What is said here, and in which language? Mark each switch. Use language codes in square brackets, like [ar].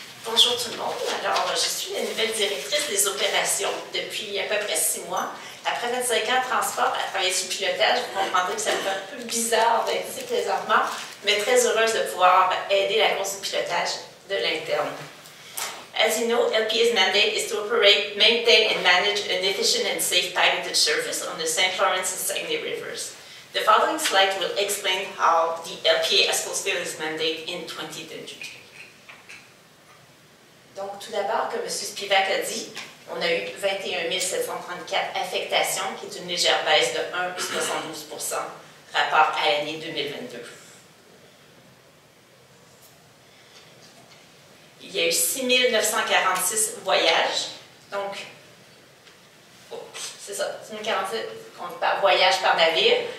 [fr] Bonjour tout le monde. Alors, je suis la nouvelle directrice des opérations depuis à peu près 6 mois. Après 25 ans de transport à travailler sur le pilotage, vous comprendrez que ça me fait un peu bizarre d'être ici présentement, mais très heureuse de pouvoir aider la course du pilotage de l'interne. [en] As you know, LPA's mandate is to operate, maintain and manage an efficient and safe piloted service on the St. Lawrence and Saguenay rivers. The following slide will explain how the LPA has fulfilled its mandate in 2022. [fr] Donc, tout d'abord, comme M. Spivak a dit, on a eu 21 734 affectations, qui est une légère baisse de 1,72% rapport à l'année 2022. Il y a eu 6 946 voyages, donc, c'est ça, 6 046 par voyage par navire.